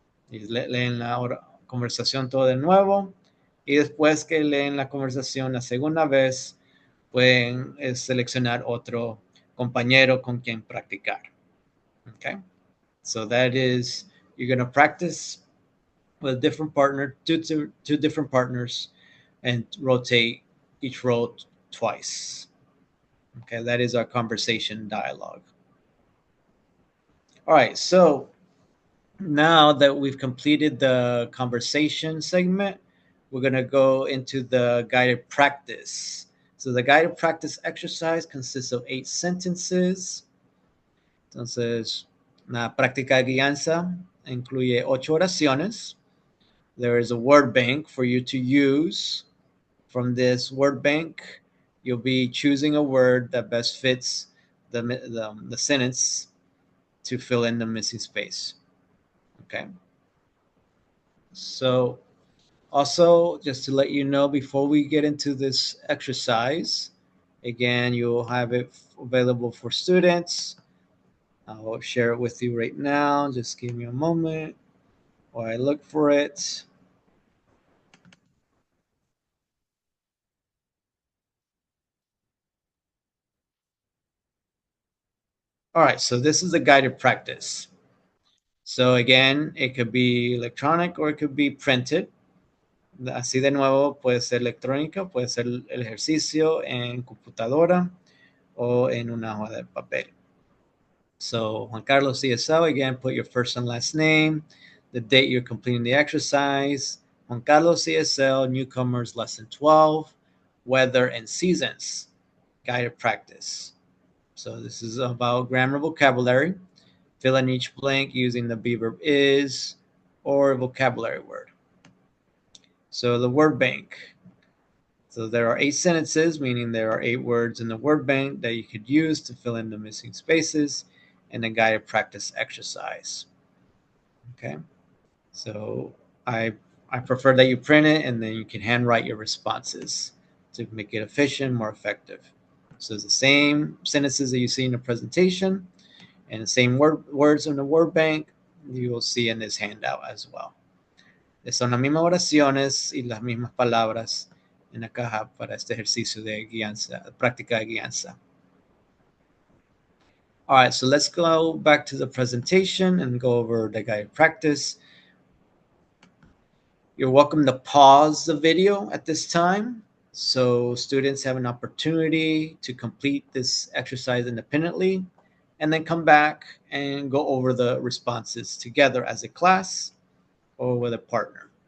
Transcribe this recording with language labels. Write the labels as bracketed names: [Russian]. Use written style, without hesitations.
[Spanish] Y leen la conversación todo de nuevo, y después que leen la conversación la segunda vez, pueden seleccionar otro compañero con quien practicar. [English] Okay, so that is, you're going to practice with a different partner, two different partners, and rotate each row twice. Okay, that is our conversation dialogue. All right, so now that we've completed the conversation segment, we're going to go into the guided practice. So the guided practice exercise consists of 8 sentences. [Spanish] Entonces, la práctica de guianza incluye 8 oraciones. [English] There is a word bank for you to use. From this word bank, you'll be choosing a word that best fits the sentence to fill in the missing space. Okay. So also, just to let you know, before we get into this exercise, again, you'll have it available for students. I'll share it with you right now. Just give me a moment while I look for it. All right, so this is a guided practice. So again, it could be electronic or it could be printed. [Spanish] Así de nuevo, puede ser electrónica, puede ser el ejercicio en computadora o en una hoja de papel. [English] So JuanCarlosESL, again, put your first and last name, the date you're completing the exercise, JuanCarlosESL, Newcomers, Lesson 12, weather and seasons, guided practice. So this is about grammar vocabulary. Fill in each blank using the be verb is or vocabulary word. So the word bank. So there are 8 sentences, meaning there are 8 words in the word bank that you could use to fill in the missing spaces in a guided practice exercise. Okay, so I prefer that you print it and then you can handwrite your responses to make it efficient, more effective. So it's the same sentences that you see in the presentation and the same words in the word bank you will see in this handout as well. [Spanish] Son las mismas oraciones y las mismas palabras en la caja para este ejercicio de guianza, práctica de guianza. [English] All right, so let's go back to the presentation and go over the guided practice. You're welcome to pause the video at this time so students have an opportunity to complete this exercise independently and then come back and go over the responses together as a class or with a partner.